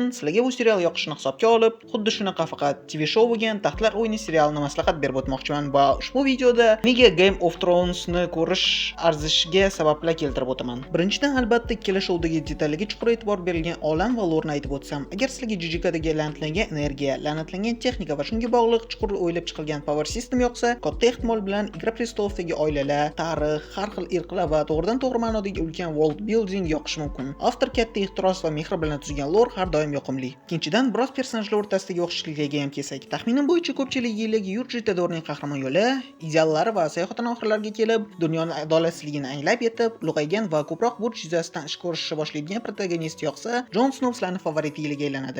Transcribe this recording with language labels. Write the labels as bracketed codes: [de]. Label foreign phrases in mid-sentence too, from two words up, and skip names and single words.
[uz] Sizlarga bu serial yoqishini hisobga olib, xuddi shunaqa faqat [en] TV show [uz] bo'lgan Taxtlar o'yini serialini maslahat berib o'tmoqchiman va ushbu videoda nega Game of Thrones'ni ko'rish arzishiga sabablar keltirib o'taman. Birinchidan, albatta, ikkala showdagi detallarga chuqur e'tibor berilgan olam va lorni aytib o'tsam, agar sizlarga JJKdagi la'natlangan energiya, la'natlangan texnika va shunga bog'liq chuqur o'ylab chiqilgan [en] power system [uz] yoqsa, katta ehtimol bilan Igra prestolovdagi oilalar, tarix, har xil irqlar va to'g'ridan-to'g'ri ma'nodagi ulkan [en] world building [uz] yoqishi mumkin. Avtor katta ehtiros va mehr bilan tuzgan lor har doim yoqimli. Ikkinchidan, biroz personajlar o'rtasidagi o'xshashliklarga ham kelsak, taxminim bo'yicha ko'pchilik yilligi Yurji Tedorning qahramon yo'li, ideallari va sayohatini oxirlariga kelib, dunyoning adolatsizligini anglab yetib, ulg'aygan va ko'proq burch yuzasidan ish ko'rishni boshlaydigan protagonist yoqsa, Jon Snow sizlarning favoritligiga aylanadi.